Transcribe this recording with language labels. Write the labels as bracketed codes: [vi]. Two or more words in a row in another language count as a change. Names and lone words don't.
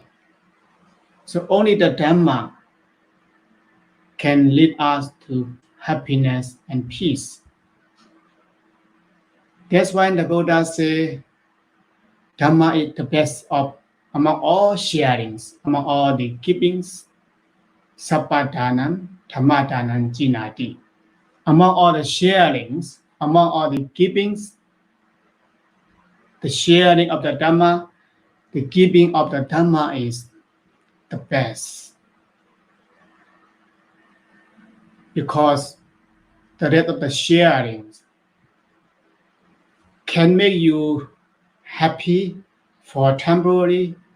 [en] So only the Dhamma can lead us to happiness and peace. That's why the Buddha says Dhamma is the best of among all sharings, among all the givings. [pi] Sappadanam, Dhammadanam jinati. [en] Among all the sharings, among all the givings, the sharing of the Dhamma, the giving of the Dhamma is the best. Because the rest of the sharings can make you happy for temporary.